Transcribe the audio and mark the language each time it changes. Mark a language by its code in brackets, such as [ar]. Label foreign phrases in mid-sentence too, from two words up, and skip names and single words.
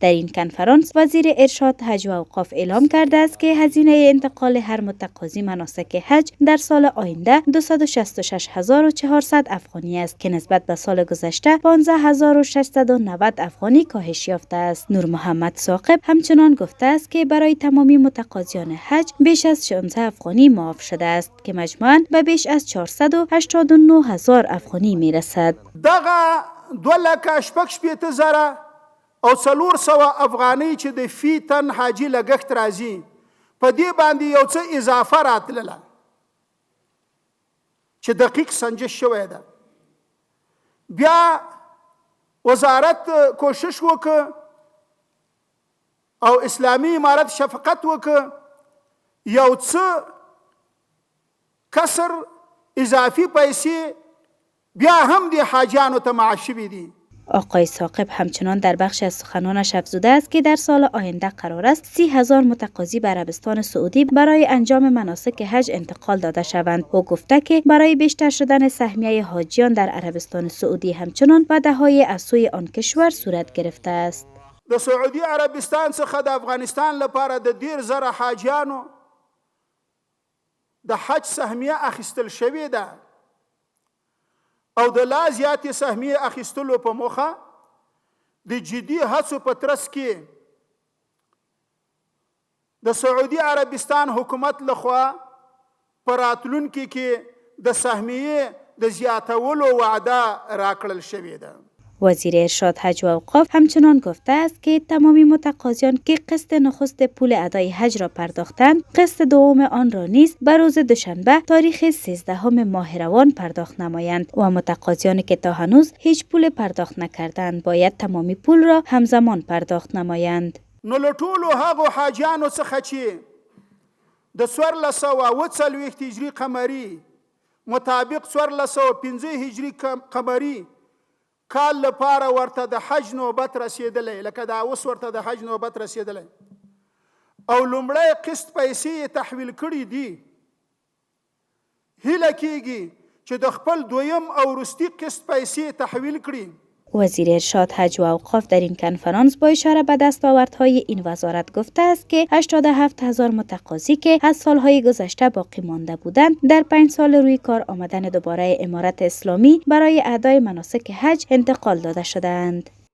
[fa] در این کنفرانس وزیر ارشاد، حج و اوقاف اعلام کرده است که هزینه انتقال هر متقاضی مناسک حج در سال آینده 266,400 افغانی است که نسبت به سال گذشته 15,690 افغانی کاهش یافته است. نور محمد ثاقب همچنان گفته است که برای تمامی متقاضیان حج بیش از 16 افغانی معاف شده است که مجموعاً به بیش از 489,000 افغانی میرسد. [ps] دغه 2,680,000 او 400 افغانۍ چې د فی تن حاجی لګښت راځي په دې باندې یو څه اضافه راتلله چې دقیق سنجش شوی ده. بیا وزارت کوشش وکړ او اسلامی امارت شفقت وکړ یو څه کسر اضافی پیسې بیا هم دی حاجیانو ته معاف شوي دي. [fa] آقای ثاقب همچنان در بخش از سخنانش افزوده است که در سال آینده قرار است 30,000 متقاضی به عربستان سعودی برای انجام مناسک حج انتقال داده شوند. او گفته که برای بیشتر شدن سهمیه حاجیان در عربستان سعودی همچنان وعده‌های از سوی آن کشور صورت گرفته است. [ps] د سعودي عربستان څخه د افغانستان لپاره د 10,000 حاجیانو د حج سهمیه اخیستل شوې ده او د لا زیاتې سهمیې اخیستلو په موخه د جدي هڅو په ترڅ کې د سعودي عربستان حکومت لخوا په راتلونکي کې د سهمیې د زیاتولو وعده راکړل شوې ده. [fa] وزیر ارشاد، حج و اوقاف همچنان گفته است که تمامی متقاضیان که قسط نخست پول ادای حج را پرداختند، قسط دوم آن را نیز به روز دوشنبه تاریخ 13 ماه روان پرداخت نمایند و متقاضیانی که تا هنوز هیچ پول پرداخت نکردند باید تمامی پول را همزمان پرداخت نمایند. [ps] نو له ټولو هغو حاجیانو څخه چې د 1440 هجري قمري مطابق 1415 هجري قمري کال لپاره ورته د حج نوبت رسیدلی، لکه دا اوس ورته د حج نوبت رسیدلی او لومړی قسط پیسې تحویل کړي دي، هیله کیږي چې د خپل دویم او وروستي قسط پیسې تحویل کړي. [fa] وزیر ارشاد، حج و اوقاف در این کنفرانس با اشاره به دستاوردهای این وزارت گفته است که 87,000 متقاضی که از سالهای گذشته باقی مانده بودند در 5 سال روی کار آمدن دوباره امارت اسلامی برای ادای مناسک حج انتقال داده شدند.